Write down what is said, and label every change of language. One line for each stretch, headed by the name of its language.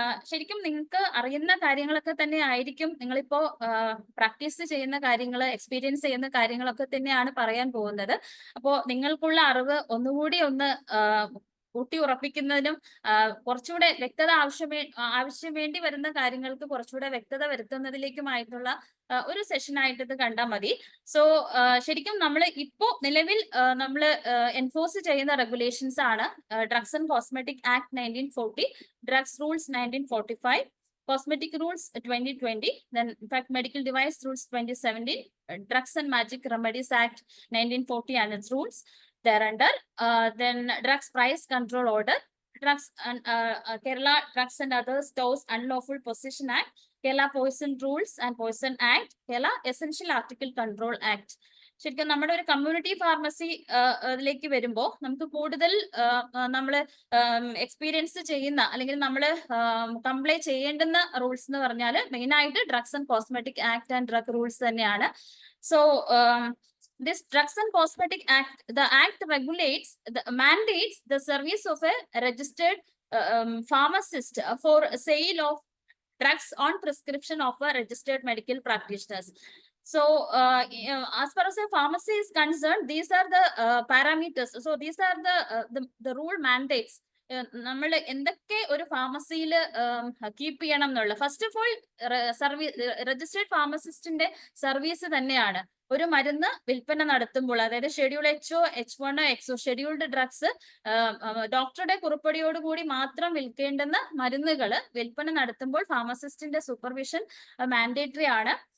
Malayalam: ശരിക്കും നിങ്ങൾക്ക് അറിയുന്ന കാര്യങ്ങളൊക്കെ തന്നെ ആയിരിക്കും നിങ്ങളിപ്പോ പ്രാക്ടീസ് ചെയ്യുന്ന കാര്യങ്ങൾ, എക്സ്പീരിയൻസ് ചെയ്യുന്ന കാര്യങ്ങളൊക്കെ തന്നെയാണ് പറയാൻ പോകുന്നത്. അപ്പോൾ നിങ്ങൾക്കുള്ള അറിവ് ഒന്നുകൂടി ഒന്ന് ഊട്ടി ഉറപ്പിക്കുന്നതിനും കുറച്ചുകൂടെ വ്യക്തത ആവശ്യം വേണ്ടി വരുന്ന കാര്യങ്ങൾക്ക് കുറച്ചുകൂടെ വ്യക്തത വരുത്തുന്നതിലേക്കുമായിട്ടുള്ള ഒരു സെഷനായിട്ട് ഇത് കണ്ടാൽ മതി. സോ ശരിക്കും നമ്മൾ ഇപ്പോ നിലവിൽ നമ്മൾ എൻഫോഴ്സ് ചെയ്യുന്ന റെഗുലേഷൻസ് ആണ് drugs and cosmetic act 1940, drugs rules 1945,
English: Cosmetic Rules 2020, then in fact Medical Device Rules 2017, Drugs and Magic Remedies Act 1940 and its rules thereunder, then Drugs Price Control Order, Drugs and Kerala Drugs and Other Stores Unlawful Possession Act, Kerala Poison Rules and Poison Act, Kerala Essential Article Control Act.
Malayalam: ശരിക്കും നമ്മുടെ ഒരു community pharmacy ിലേക്ക് വരുമ്പോൾ നമുക്ക് കൂടുതൽ നമ്മൾ experience ചെയ്യുന്ന അല്ലെങ്കിൽ നമ്മൾ കംപ്ലൈ ചെയ്യേണ്ടുന്ന റൂൾസ് എന്ന് പറഞ്ഞാൽ മെയിൻ ആയിട്ട് drugs and cosmetic act and drug rules തന്നെയാണ്.
English: So this Drugs and Cosmetic Act, the act mandates the service of a registered pharmacist for sale of drugs on prescription of a registered medical practitioners. So as far as a pharmacy is concerned, these are the parameters. So these are the rule mandates.
Malayalam: നമ്മൾ എന്തൊക്കെ ഒരു ഫാർമസിയിൽ keep ചെയ്യണം എന്നുള്ള first of all registered ഫാർമസിസ്റ്റിന്റെ service തന്നെയാണ് ഒരു മരുന്ന് വിൽപ്പന നടത്തുമ്പോൾ, അതായത് schedule HO, H1, XO scheduled drugs ഡോക്ടറുടെ കുറിപ്പടിയോടുകൂടി മാത്രം വിൽക്കേണ്ടുന്ന മരുന്നുകൾ വിൽപ്പന നടത്തുമ്പോൾ ഫാർമസിസ്റ്റിന്റെ സൂപ്പർവിഷൻ മാൻഡേറ്ററി ആണ്.